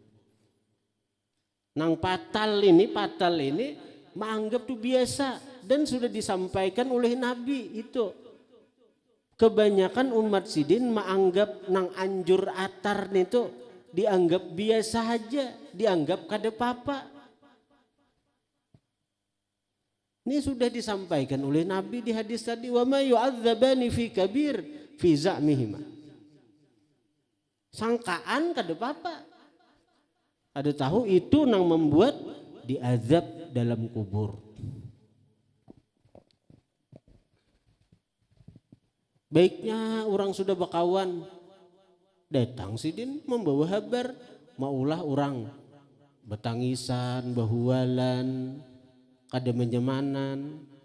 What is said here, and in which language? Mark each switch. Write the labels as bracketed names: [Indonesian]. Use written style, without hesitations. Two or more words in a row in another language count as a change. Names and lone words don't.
[Banjar] Nang patal ini menganggap tuh biasa dan sudah disampaikan oleh Nabi itu. Kebanyakan umat sidin menganggap nang anjur atar itu dianggap biasa aja, dianggap kada apa-apa. Ini sudah disampaikan oleh Nabi di hadis tadi, [Arabic] وما يعذبان في كبير في زعمهما. [Banjar] Sangkaan kada apa-apa. Ada tahu itu nang membuat diazab dalam kubur. Baiknya orang sudah bakawan, datang sidin membawa kabar, maulah orang betangisan, bahualan, kada menyemanan.